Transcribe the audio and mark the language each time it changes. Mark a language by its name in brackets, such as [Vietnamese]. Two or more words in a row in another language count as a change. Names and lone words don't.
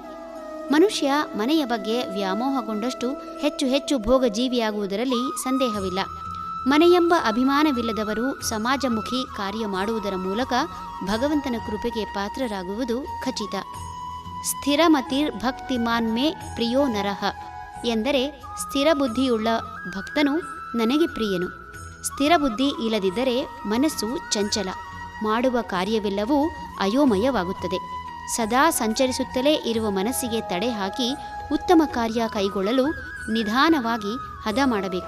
[Kannada] ಮನುಷ್ಯ ಮನೆಯ ಬಗ್ಗೆ ವ್ಯಾಮೋಹಗೊಂಡಷ್ಟು ಹೆಚ್ಚು ಹೆಚ್ಚು ಭೋಗಜೀವಿಯಾಗುವುದರಲ್ಲಿ ಸಂದೇಹವಿಲ್ಲ. ಮನೆಯೆಂಬ ಅಭಿಮಾನವಿಲ್ಲದವರು ಸಮಾಜಮುಖಿ ಕಾರ್ಯ ಮಾಡುವುದರ ಮೂಲಕ ಭಗವಂತನ ಕೃಪೆಗೆ ಪಾತ್ರರಾಗುವುದು ಖಚಿತ. [Sanskrit] ಸ್ಥಿರಮತಿರ್ ಭಕ್ತಿಮಾನ್ ಮೇ ಪ್ರಿಯೋ ನರಃ [Kannada] ಎಂದರೆ ಸ್ಥಿರ ಬುದ್ಧಿಯುಳ್ಳ ಭಕ್ತನು ನನಗೆ ಪ್ರಿಯನು. ಸ್ಥಿರ ಬುದ್ಧಿ ಇಲ್ಲದಿದ್ದರೆ ಮನಸ್ಸು ಚಂಚಲ, ಮಾಡುವ ಕಾರ್ಯವೆಲ್ಲವೂ ಅಯೋಮಯವಾಗುತ್ತದೆ. ಸದಾ ಸಂಚರಿಸುತ್ತಲೇ ಇರುವ ಮನಸ್ಸಿಗೆ ತಡೆ ಹಾಕಿ ಉತ್ತಮ ಕಾರ್ಯ ಕೈಗೊಳ್ಳಲು ನಿಧಾನವಾಗಿ ಹದ ಮಾಡಬೇಕು.